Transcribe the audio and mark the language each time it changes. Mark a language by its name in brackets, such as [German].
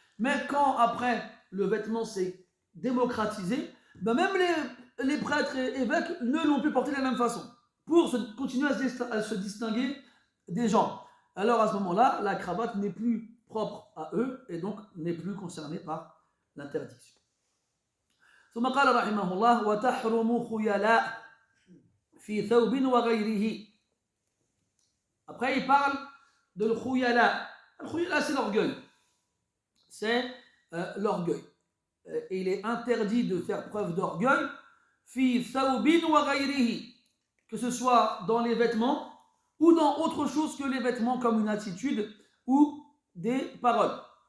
[French] Mais quand après le vêtement s'est démocratisé, ben même les prêtres et évêques ne l'ont plus porté de la même façon pour continuer à se distinguer des gens. Alors à ce moment-là, la cravate n'est plus propre à eux et donc n'est plus concernée par l'interdiction. [Arabic] ثم قال رحمه الله وتحرم خيلاء في ثوب وغيره. [French] Après il parle de l'khuyala. L'khuyala c'est l'orgueil. C'est l'orgueil. Et il est interdit de faire preuve d'orgueil [Arabic] fi thawbin wa ghayrihi, [French] que ce soit dans les vêtements ou dans autre chose que les vêtements, comme une attitude ou des paroles.